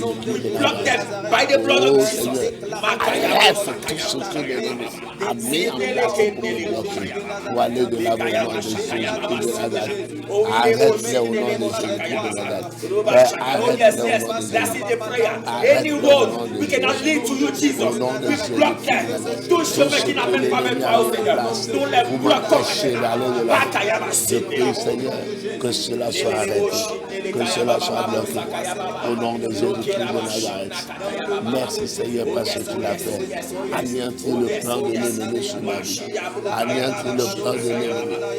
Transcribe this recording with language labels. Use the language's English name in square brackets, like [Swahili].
[English] Block them by the blood of Jesus. [French] Arrête tout ce que l'ennemi a mis en place pour nous bloquer. Pour aller de l'avant au nom de Jésus de Nazareth. Arrête-les au nom de Jésus de Nazareth. Arrête-les au nom de Jésus. [English] Any road we cannot lead to you, Jesus. We block them. [French] Tout chemin qui n'amène pas vers toi, Seigneur. Nous les bloquons. Je prie, Seigneur, que cela soit arrêté, que cela soit bloqué. Au nom de Jésus-Christ de Nazareth. Merci, Seigneur, parce que tu l'as fait. Anéantir le plan de l'ennemi sur ma vie. Anéantir le plan de l'ennemi.